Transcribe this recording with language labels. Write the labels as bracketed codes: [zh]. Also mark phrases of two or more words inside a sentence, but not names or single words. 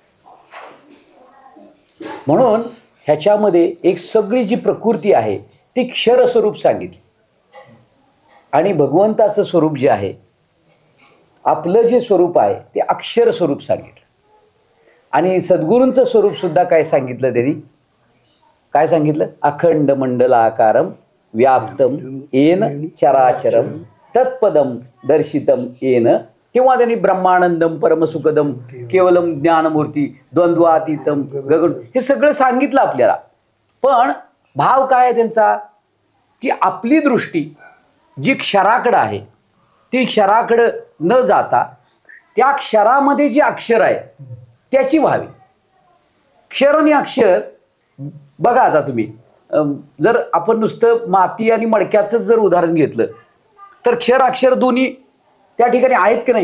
[mr] म्हणून ह्याच्यामध्ये एक सगळी जी प्रकृती आहे ती क्षर स्वरूप सांगितली. आणि भगवंताचं स्वरूप जे आहे, आपलं जे स्वरूप आहे ते अक्षर स्वरूप सांगितलं. आणि सद्गुरूंचं स्वरूप सुद्धा काय सांगितलं त्यांनी? काय सांगितलं? [sa] अखंड मंडलाकारम व्याप्तम येन चराचरम तत्पदम दर्शितम येन. [mr] किंवा त्यांनी [sa] ब्रह्मानंदम परमसुखदम केवलम ज्ञानमूर्ती द्वंद्वातीतम गगन, [mr] हे सगळं सांगितलं आपल्याला. पण भाव काय आहे त्यांचा? की आपली दृष्टी जी क्षराकडं आहे ती क्षराकडं न जाता त्या क्षरामध्ये जे अक्षर आहे त्याची व्हावी. क्षर आणि अक्षर बघा, आता तुम्ही जर आपण नुसतं माती आणि मडक्याचं जर उदाहरण घेतलं तर क्षर अक्षर दोन्ही त्या ठिकाणी आहेत की नाही?